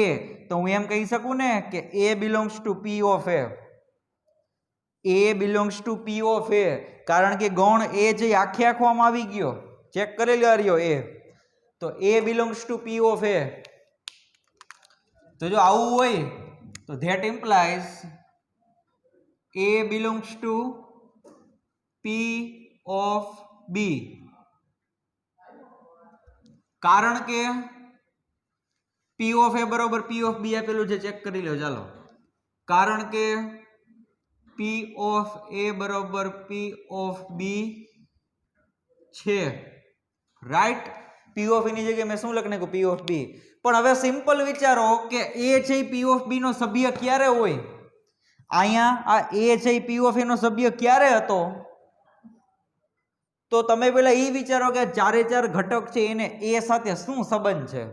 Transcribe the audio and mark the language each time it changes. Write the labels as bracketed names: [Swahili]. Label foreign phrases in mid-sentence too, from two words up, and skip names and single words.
[Gujarati] તો હું એમ કહી શકું ને કે [English] A belongs to P of A. A belongs to P of A, [Gujarati] કારણ કે ગણ એ જે આખે આખો આમાં આવી ગયો. ચેક કરી લ્યો એ. તો [English] A belongs to P of A. [Gujarati] તો જો આવું હોય તો [English] that implies A belongs to P of B. [Gujarati] કારણ કે [English] P of A [Gujarati] બરોબર [English] P of B [Gujarati] આપેલું છે, ચેક કરી લો ચાલો. કારણ કે [English] P of A [Gujarati] બરોબર [English] P of B [Gujarati] છે, રાઈટ. [English] P of A [Gujarati] ની જગ્યાએ મેં શું લખી નાખ્યું? [English] P of B. [Gujarati] પણ હવે સિમ્પલ વિચારો કે A છે [English] P of B [Gujarati] નો સભ્ય ક્યારે હોય? અહીંયા આ A છે [English] P of A [Gujarati] નો સભ્ય ક્યારે હતો? તો તમે પેલા એ વિચારો કે ચારે ચાર ઘટક છે એને A સાથે શું સંબંધ છે.